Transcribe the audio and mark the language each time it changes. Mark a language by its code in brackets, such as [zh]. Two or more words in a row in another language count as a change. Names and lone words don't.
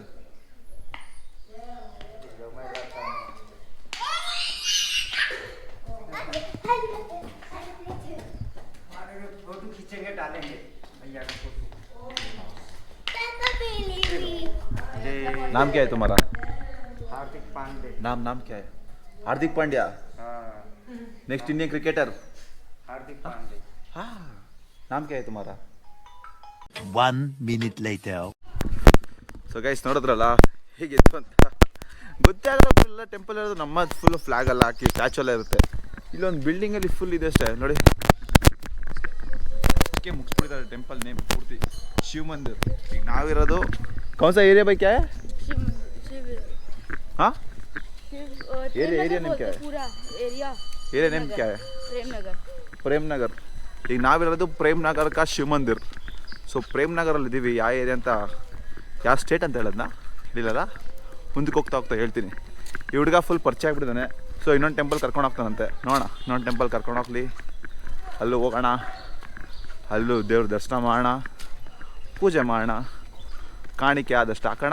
[hi] फोटो खींचेंगे, डालेंगे भैया का फोटो। नाम क्या है तुम्हारा? हार्दिक पांडे। नाम क्या है? हार्दिक पांड्या। [en] next Indian cricketer [hi] हार्दिक पांडे। हाँ, नाम क्या है तुम्हारा? [en] 1 minute later. so guys [kn] ನೋಡಿದ್ರಲ್ಲ ಹೇಗಿತ್ತು ಅಂತ. ಗೊತ್ತೇ ಆಗಲ್ಲ. [en] full temple [kn] ಇರೋದು ನಮ್ಮ [en] full flag [kn] ಎಲ್ಲ ಹಾಕಿ ಸ್ಟ್ಯಾಚು ಎಲ್ಲ ಇರುತ್ತೆ. ಇಲ್ಲೊಂದು ಬಿಲ್ಡಿಂಗಲ್ಲಿ ಫುಲ್ ಇದೆ ಅಷ್ಟೇ ನೋಡಿ. ಅದಕ್ಕೆ ಮುಗಿಸ್ಬಿಡ್ತಾರೆ [en] temple name [kn] ಪೂರ್ತಿ ಶಿವ ಮಂದಿರ್. ಈಗ ನಾವಿರೋದು [hi] कौन सा एरिया भाई क्या है? हाँ [en] area name [hi] क्या है? पूरा [en] area name [hi] क्या है? प्रेम नगर. [kn] ಈಗ ನಾವಿರೋದು ಪ್ರೇಮ್ ನಗರ್ ಕಾ ಶಿವ ಮಂದಿರ್. ಸೊ ಪ್ರೇಮ್ ನಗರಲ್ಲಿ ಇದ್ದೀವಿ. ಯಾವ ಏರಿಯಾ ಅಂತ, ಯಾವ ಸ್ಟೇಟ್ ಅಂತ ಹೇಳೋದನ್ನ ಹೇಳಿಲ್ಲ. ಮುಂದಕ್ಕೆ ಹೋಗ್ತಾ ಹೇಳ್ತೀನಿ. ಈ ಹುಡುಗ ಫುಲ್ ಪರಿಚಯ ಆಗಿಬಿಟ್ಟಿದ್ದಾನೆ. ಸೊ ಇನ್ನೊಂದು ಟೆಂಪಲ್ ಕರ್ಕೊಂಡು ಹೋಗ್ತಾನಂತೆ. ನೋಡೋಣ, ಇನ್ನೊಂದು ಟೆಂಪಲ್ ಕರ್ಕೊಂಡು ಹೋಗ್ಲಿ. ಅಲ್ಲೂ ಹೋಗೋಣ, ಅಲ್ಲೂ ದೇವ್ರ ದರ್ಶನ ಮಾಡೋಣ, ಪೂಜೆ ಮಾಡೋಣ, ಕಾಣಿಕೆ ಆದಷ್ಟು ಹಾಕೋಣ.